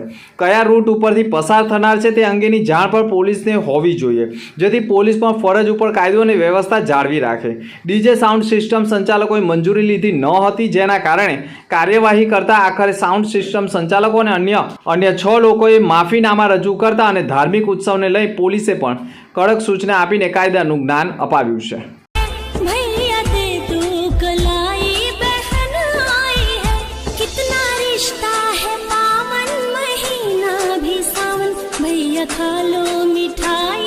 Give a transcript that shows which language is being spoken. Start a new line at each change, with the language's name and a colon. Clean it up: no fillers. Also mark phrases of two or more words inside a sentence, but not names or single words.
Gujarati: કયા રૂટ ઉપરથી પસાર થનાર છે તે અંગેની જાણ પણ પોલીસને હોવી જોઈએ, જેથી પોલીસ પણ ફરજ ઉપર કાયદો અને વ્યવસ્થા જાળવી રાખે. ડીજે સાઉન્ડ સિસ્ટમ સંચાલકોએ મંજૂરી લીધી ન હતી, જેના કારણે કાર્યવાહી કરતા આખરે સાઉન્ડ સિસ્ટમ સંચાલકો અને અન્ય 6 લોકોએ માફીનામા રજૂ કરતા અને ધાર્મિક ઉત્સવને લઈ પોલીસે પણ કડક સૂચના આપીને કાયદાનું જ્ઞાન અપાવ્યું છે.
Hindi: भैया दे तू कलाई बहन आई है कितना रिश्ता है पावन महीना भी सावन भैया खा लो मिठाई